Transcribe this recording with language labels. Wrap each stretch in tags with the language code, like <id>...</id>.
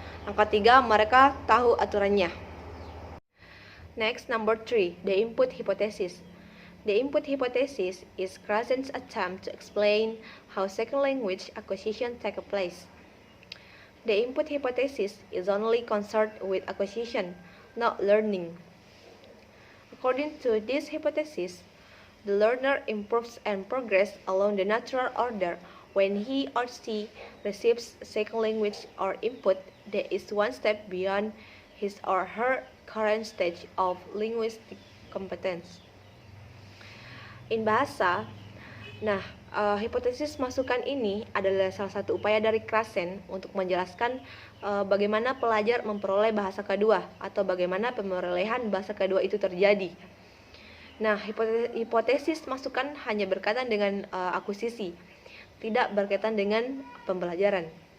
<id>Yang ketiga, mereka tahu aturannya.</id> <en>Next, number 3, the input hypothesis. The input hypothesis is Krashen's attempt to explain how second language acquisition takes place. The input hypothesis is only concerned with acquisition, not learning. According to this hypothesis, the learner improves and progresses along the natural order when he or she receives second language or input that is one step beyond his or her current stage of linguistic competence. In bahasa,</en> <id>Hipotesis masukan ini adalah salah satu upaya dari Krashen untuk menjelaskan bagaimana pelajar memperoleh bahasa kedua atau bagaimana pemerolehan bahasa kedua itu terjadi. Nah, hipotesis masukan hanya berkaitan dengan akuisisi, tidak berkaitan dengan pembelajaran.</id>